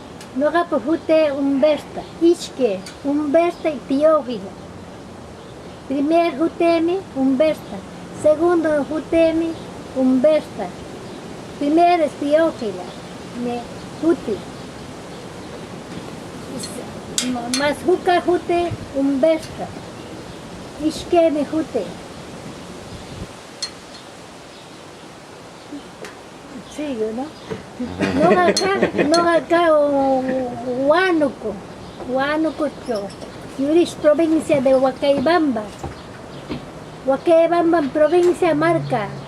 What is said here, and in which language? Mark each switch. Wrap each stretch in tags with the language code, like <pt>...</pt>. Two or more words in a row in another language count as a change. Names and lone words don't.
<qu>Noqapa hute Humberta, ishke, Humberta y Teófila. Primer hutemi Humberta, segundo hutemi Humberta.</qu> <es>Primero es Teófila,</es> <qu>me huti. Más huka hute Humberta, ishke me hute.</qu> <es>Sigo, ¿no? No acá, Huánuco, Yurish, provincia de Huacaybamba. Huacaybamba, provincia Marca.</es>